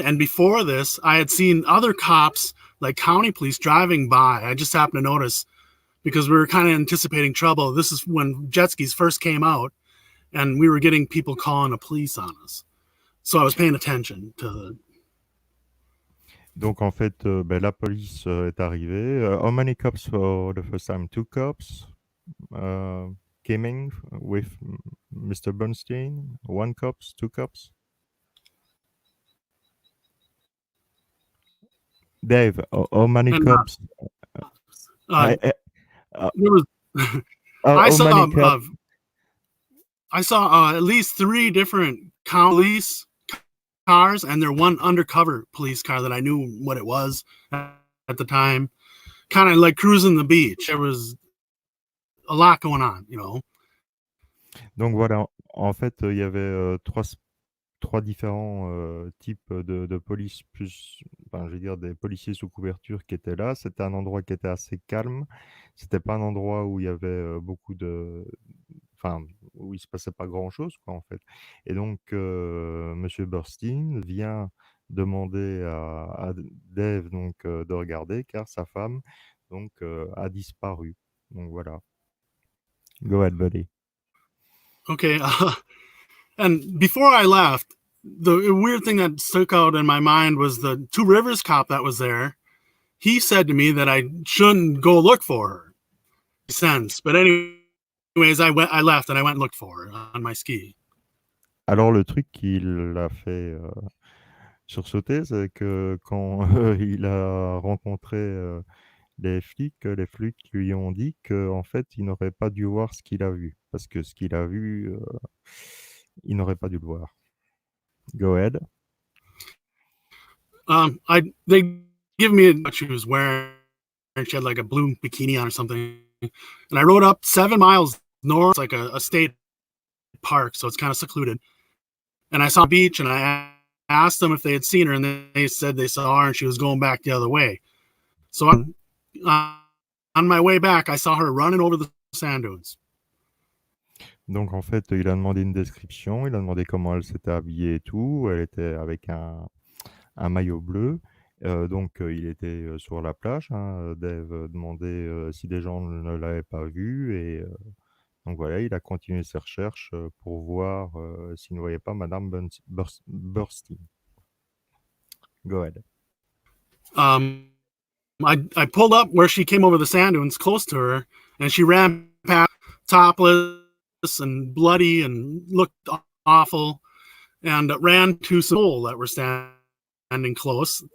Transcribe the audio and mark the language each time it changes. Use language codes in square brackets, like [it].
[en] And before this, I had seen other cops, like county police, driving by. I just happened to notice because we were kind of anticipating trouble. This is when jet skis first came out, and we were getting people calling the police on us. So I was paying attention to the. [fr] Donc en fait, la police est arrivée. [en] How many cops for the first time? Two cops came in with Mr. Bernstein. One cops, two cops. Dave, how many And cops? I, there uh, was. I how many saw. cops? I saw at least 3 different police cars, and there one undercover police car that I knew what it was at the time. Kind of like cruising the beach. There was a lot going on, you know. [fr] Donc voilà, en fait, il y avait trois différents types de police, plus, enfin, je veux dire, des policiers sous couverture qui étaient là. C'était un endroit qui était assez calme. C'était pas un endroit où il y avait beaucoup de, enfin, où il se passait pas grand-chose, quoi, en fait. Et donc, Monsieur Burstein vient demander à Dave donc de regarder, car sa femme donc a disparu. Donc voilà. [en] Go ahead, buddy. Okay. And before I left, the weird thing that stuck out in my mind was the Two Rivers cop that was there. He said to me that I shouldn't go look for her. Sense. But anyways, I left and I went and looked for her on my ski. [fr] Alors le truc qui l'a fait sursauter, c'est que quand il a rencontré les flics lui ont dit qu'en fait, il n'aurait pas dû voir ce qu'il a vu. Parce que ce qu'il a vu, il n'aurait pas dû le voir. [en] Go ahead. They give me what she was wearing. She had like a blue bikini on or something. And I rode up 7 miles north, like a state park, so it's kind of secluded. And I saw the beach, and I asked them if they had seen her, and they said they saw her, and she was going back the other way. So on my way back, I saw her running over the sand dunes. [fr] Donc en fait, il a demandé une description, il a demandé comment elle s'était habillée et tout. Elle était avec un maillot bleu. Donc il était sur la plage, hein. Dave demandait si des gens ne l'avaient pas vue et donc voilà, il a continué ses recherches pour voir s'il ne voyait pas Madame Burstein. [en] Go ahead. I pulled up where she came over the sand dunes close to her, and she ran past topless and bloody and looked awful, and ran to some people that were standing close.